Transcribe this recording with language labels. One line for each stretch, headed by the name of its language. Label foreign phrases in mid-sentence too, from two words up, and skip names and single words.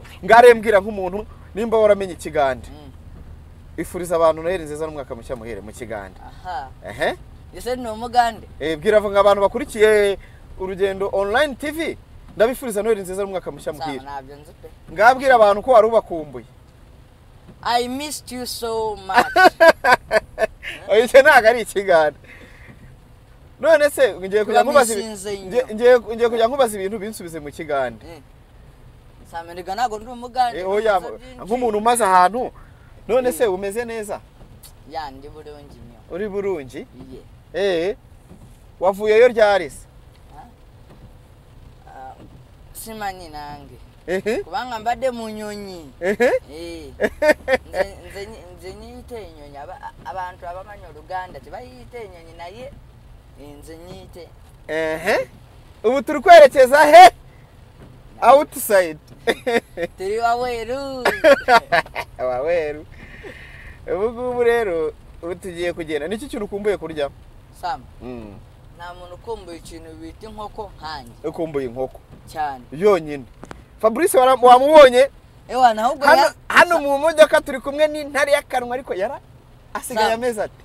Kinyarwanda: ngarembwira nk'umuntu nimba waramenye ikigande ifuriza abantu Noheli nziza n'umwaka mushya muhere mu kigande. Ese ni umugande bwira vuga abantu bakurikiye urugendo
English: online TV
Kinyarwanda: ndabifuriza Noheli nziza n'umwaka mushya muhere. Ngabwira abantu ko wari ubakumbuye.
English: I missed you so much.
Kinyarwanda: Oye ntago ari ikigande none se ngiye kujya nkubaza ibintu binsubize mu kigande. Sameniga nago ndi umugande oya nk'umuntu umaze ahantu none se umeze neza
Ganda: yandi burungi nyo
Kinyarwanda: uri burungi wavuyeyo ryari se
Ganda: simanyi nange kubanga mbadde mu nyonyi nze nyite inyonyi abantu abamanyi Oluganda tebayite inyonyi naye nze nyite
Kinyarwanda: ubu turi kwerekeza he outside turi waweru ubu rero tugiye kugenda niki kintu ukumbuye kurya Sam nta muntu ukumbuye ikintu bita inkoko nkanjye ukumbuye inkoko cyane yonyine. Fabrice wamubonye hano mu modoka turi kumwe n'intare y'akanwa ariko yara asigaye ameze ati